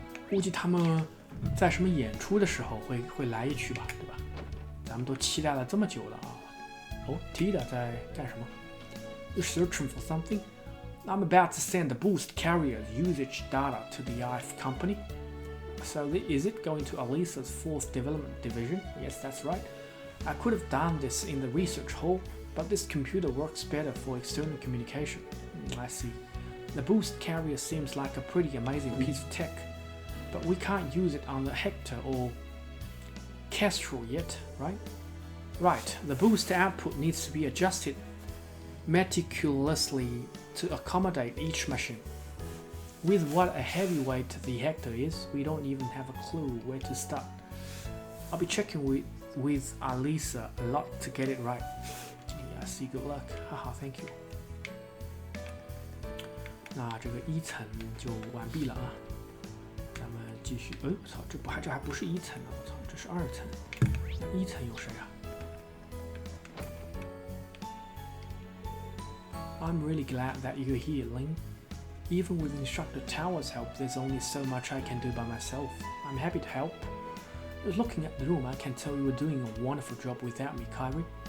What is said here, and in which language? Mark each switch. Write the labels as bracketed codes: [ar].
[zh] 估计他们在什么演出的时候会来一曲吧，对吧？咱们都期待了这么久了啊！哦 ，Tida 在干什么 [en] ？You're searching for something? I'm about to send the boost carrier's usage data to the IF company. So is it going to Alisa's fourth development division? Yes, that's right. I could have done this in the research hall, but this computer works better for external communication. I see. The boost carrier seems like a pretty amazing piece of tech. But we can't use it on the Hector or Kestrel yet, right? Right, the boost output needs to be adjusted meticulously to accommodate each machine. With what a heavyweight the Hector is, we don't even have a clue where to start. I'll be checking with Alisa a lot to get it right. Yeah, see, good luck. Haha, thank you. [zh] 那这个一层就完毕了啊。咱们继续，我操，这还不是一层呢，我操，这是二层。那一层有谁啊 [en] ？I'm really glad that you're here, Ling. Even with Instructor Tower's help, there's only so much I can do by myself. I'm happy to help. Just looking at the room, I can tell you were doing a wonderful job without me, Kyrie.